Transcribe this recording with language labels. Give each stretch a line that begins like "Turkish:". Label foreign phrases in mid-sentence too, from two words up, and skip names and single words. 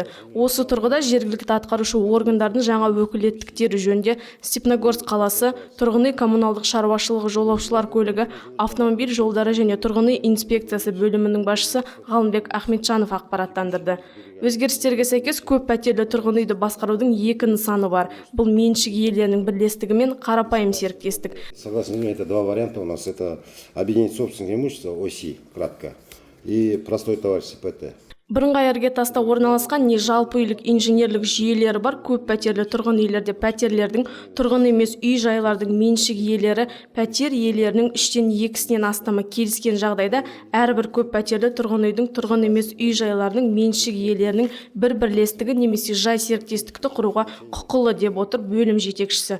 Kazakh: Осы тұрғыда жергілікті атқарушы органдардың жаңа өкілеттіктері жөнінде Степногорск қаласы тұрғын үй коммуналдық шаруашылығы жолаушылар көлігі автомобиль жолдары және тұрғын үй инспекциясы бөлімінің басшысы Ғалымбек Ахметжанов ақпараттандырды. Өзгерістерге сәйкес көп пәтерлі тұрғын үйді басқарудың екі нысаны бар. Бұл меншік иелерінің бірлестігі мен қарапайым серіктестік.
Russian: Согласно мне, это два варианта у нас. Это объединить собственное имущество, ОСИ, кратко, и простой товарищество ПТ.
Kazakh: Бірыңғай іргетаста орналасқан не жалпы үйлік инженерлік жүйелері бар көп пәтерлі тұрғын үйлерде пәтерлердің тұрғын емес үй жайлардың меншік иелері пәтер иелерінің үштен екісінен астамы келіскен жағдайда әрбір көп пәтерлі тұрғын үйдің тұрғын емес үй жайларының меншік иелерінің бір бірлестігі немесе жай серіктестікті құруға құқылы деп отыр бөлім жетекшісі.